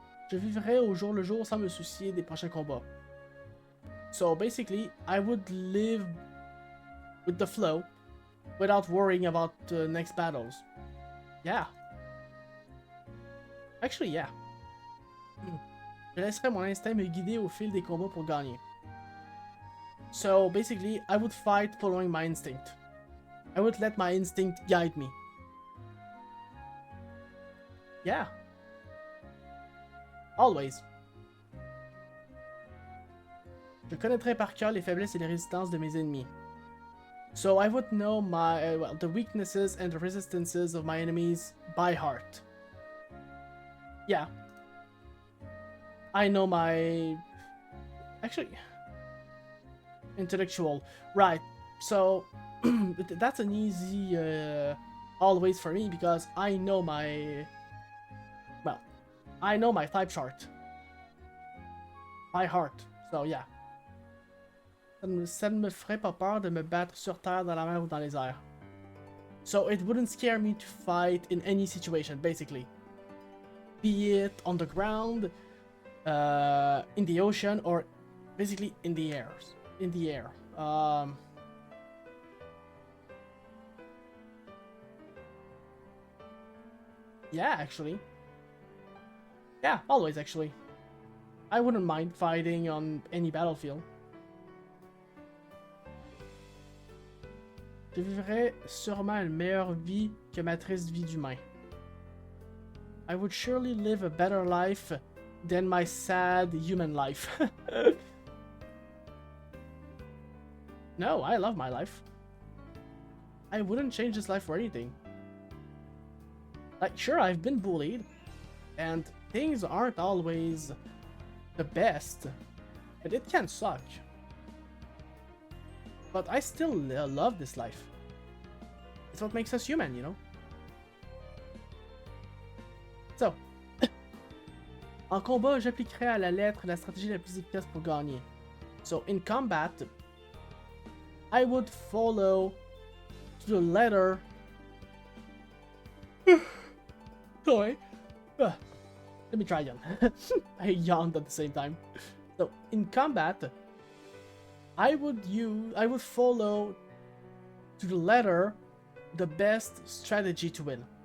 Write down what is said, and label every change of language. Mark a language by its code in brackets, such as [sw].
[fr] Je vivrais au jour le jour sans me soucier des prochains combats. [en] So basically, I would live with the flow without worrying about the next battles. Yeah. Actually, yeah. [fr] Je laisserais mon instinct me guider au fil des combats pour gagner. [en] So basically, I would fight following my instinct. I would let my instinct guide me. Yeah. Always. [fr] Je connaîtrais par cœur les faiblesses et les résistances de mes ennemis. [en] So I would know my the weaknesses and the resistances of my enemies by heart. Yeah. I know my... Actually... Intellectual. Right. So... that's an easy always for me because I know my... Well, I know my type chart. By heart. So yeah. [fr] Ça ne me ferait pas peur de me battre sur terre, dans la mer ou dans les airs. [en] So it wouldn't scare me to fight in any situation, basically. Be it on the ground, in the ocean, or basically in the air. In the air. Yeah, actually. Yeah, always actually. I wouldn't mind fighting on any battlefield. [fr] Je vivrais sûrement une meilleure vie que ma triste vie d'humain. [en] I would surely live a better life than my sad human life. No, I love my life. I wouldn't change this life for anything. Like, sure, I've been bullied, and things aren't always the best, but it can suck. But I still love this life. It's what makes us human, you know? [fr] So, en combat, j'appliquerai à la lettre la stratégie la plus efficace pour gagner. [en] So, in combat, I would follow to the letter... Sorry. Let me try again. I yawned at the same time. So, in combat, I would follow to the letter the best strategy to win.